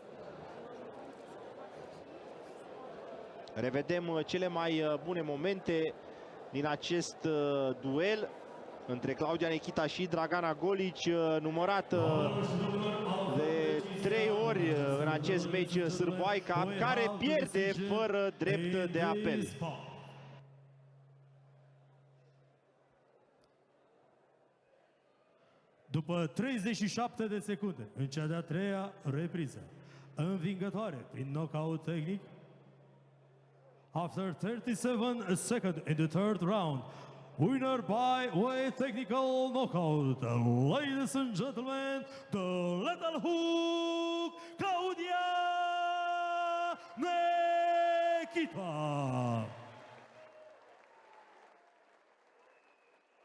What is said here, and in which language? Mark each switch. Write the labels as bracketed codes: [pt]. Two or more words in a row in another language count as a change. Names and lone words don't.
[ro] Revedem cele mai bune momente din acest duel între Claudia Nechita și Dragana Golic, numărată de 3 ori în acest meci Sârboaica, care pierde fără drept de apel. După 37 de secunde, în cea de-a treia repriză, învingătoare prin knockout tehnic, [en] after 37 seconds in the third round, winner by way technical knockout, ladies and gentlemen, the Lethal Hook, Claudia Nechita.